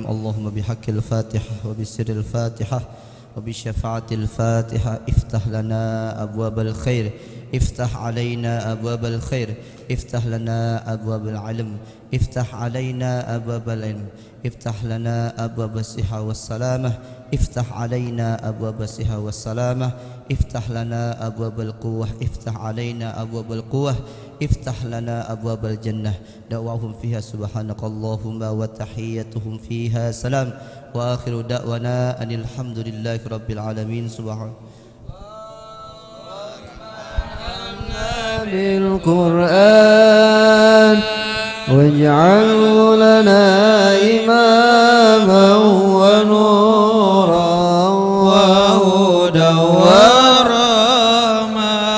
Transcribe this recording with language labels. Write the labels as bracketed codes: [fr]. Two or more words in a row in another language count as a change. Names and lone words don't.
[ar] اللهم بحق الفاتحة وبسر الفاتحة وبشفاعة الفاتحة افتح لنا أبواب الخير، افتح علينا أبواب الخير، افتح لنا أبواب العلم، افتح علينا أبواب العلم، افتح لنا أبواب الصحة والسلامة، افتح علينا أبواب الصحة والسلامة، افتح لنا أبواب القوة، افتح علينا أبواب القوة، افتح لنا أبواب الجنة. دعواهم فيها سبحانك اللهم وتحيتهم فيها سلام وآخر دعوانا أن الحمد لله رب العالمين. بالقرآن واجعله لنا إماما ونورا وهدى ورحمة.